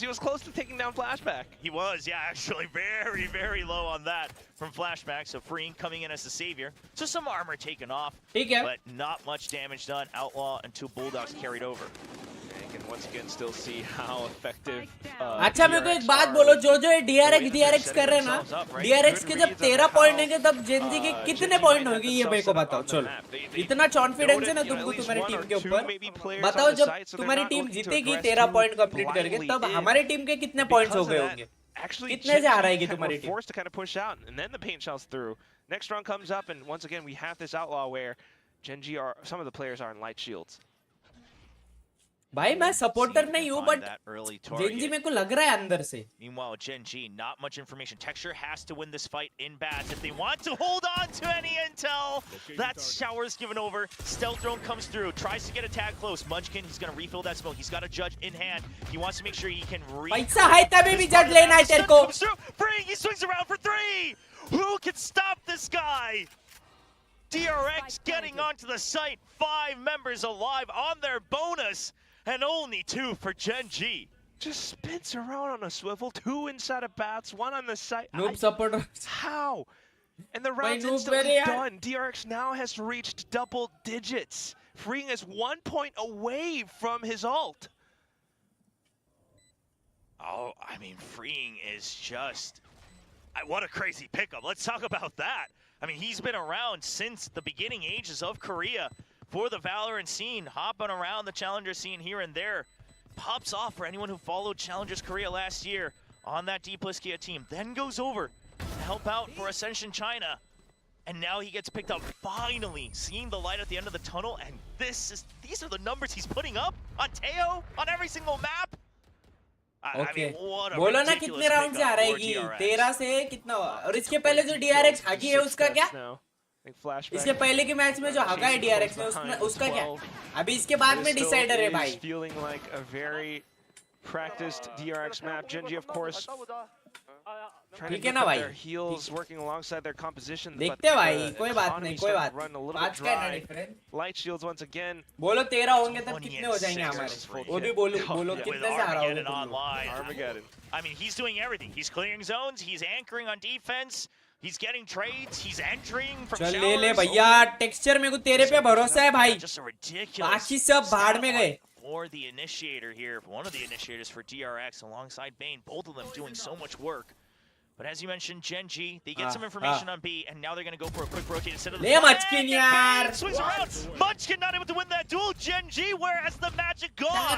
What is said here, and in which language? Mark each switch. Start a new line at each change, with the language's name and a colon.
English: He was close to taking down Flashback. He was, yeah, actually very, very low on that from Flashback. So Freeing coming in as the savior. So some armor taken off, but not much damage done. Outlaw and 2 Bulldogs carried over. And can once again still see how effective.
Hindi: अच्छा मेरे को एक बात बोलो, जो ये DRX कर रहे हैं ना, DRX के जब 13 पॉइंट होंगे तब जेनजी के कितने पॉइंट होंगे ये मेरे को बताओ। चलो, इतना कॉन्फिडेंस है ना तुमको तुम्हारी टीम के ऊपर, बताओ जब तुम्हारी टीम जीतेगी 13 पॉइंट कंप्लीट करके, तब हमारी टीम के कितने पॉइंट्स हो गए होंगे, कितने से हारेगी तुम्हारी team.
English: Forced to kind of push out, and then the paint shells through. Next round comes up, and once again we have this outlaw where Gen.G are, some of the players are in light shields.
Hindi: भाई मैं supporter नहीं हूँ, but Gen Z मेरे को लग रहा है अंदर से।
English: Meanwhile, Gen.G, not much information. Texture has to win this fight in bats if they want to hold on to any intel. That shower's given over. Stealth drone comes through, tries to get a tag close. Munchkin, he's gonna refill that smoke. He's got a judge in hand. He wants to make sure he can
Hindi: पैसा है तभी भी जज लेना है तेरे को।
English: Freeing, he swings around for 3. Who can stop this guy? DRX getting onto the site. 5 members alive on their bonus. And only 2 for Gen.G. Just spins around on a swivel, 2 inside of bats, 1 on the site. Noob supporter. How? And the round's instantly done. DRX now has reached double digits. Freeing is 1 point away from his ult. Oh, I mean, Freeing is just... what a crazy pickup. Let's talk about that. I mean, he's been around since the beginning ages of Korea. For the Valorant scene, hopping around the Challenger scene here and there. Pops off for anyone who followed Challengers Korea last year on that D+Kia team. Then goes over to help out for Ascension China. And now he gets picked up, finally seeing the light at the end of the tunnel. And these are the numbers he's putting up on Teo, on every single map. I mean, what a
Hindi: बोलो ना कितने round से हारेगी, 13 से कितना, और इसके पहले जो DRX हाकी है उसका क्या? इसके पहले के मैच में जो हाका है DRX ने उसका क्या? अभी इसके बाद में डिसाइडर है भाई।
English: Feeling like a very practiced DRX map. Gen.G of course trying to get their heals working alongside their composition.
Hindi: देखते हैं भाई, कोई बात नहीं, कोई बात। आज का है different.
English: Light shields once again. बोलो 13 होंगे तब कितने हो जाएंगे हमारे? वो भी बोलो कितने से हारा होगा? Armageddon. I mean, he's doing everything. He's clearing zones. He's anchoring on defense. He's getting trades. He's entering from showers.
Hindi: चल ले भैया, टेक्सचर मेरे को तेरे पे भरोसा है भाई।
English: Just a ridiculous.
Hindi: बाकी सब भाड़ में गए।
English: For the initiator here, one of the initiators for DRX alongside Bane, both of them doing so much work. But as you mentioned, Gen.G, they get some information on B, and now they're going to go for a quick rotate instead of the... Munchkin yaar! Swings around! Munchkin not able to win that duel! Gen.G, where has the magic gone?